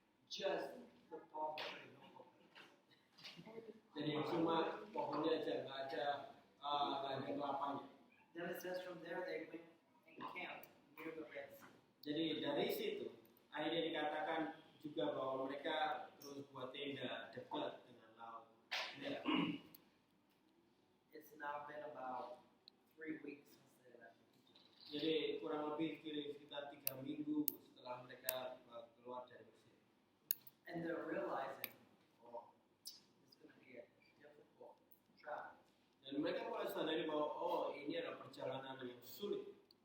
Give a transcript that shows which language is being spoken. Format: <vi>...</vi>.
<en>Just the palm tree, no coconuts.</en> <id>Jadi cuma pohonnya aja, nggak ada kelapanya.</id> <en>Then it says from there they went and camped near the Red Sea.</en> <id>Jadi dari situ akhirnya dikatakan juga bahwa mereka terus buat tenda dekat dengan laut. Ya.</id> <en>It's now been about 3 weeks since they left Egypt.</en> <id>Jadi kurang lebih sekitar 3 minggu setelah mereka keluar dari Mesir.</id> <en>And they're realizing, oh, it's going to be a difficult travel.</en> <id>Dan mereka mulai sadari bahwa oh ini adalah perjalanan yang sulit.</id>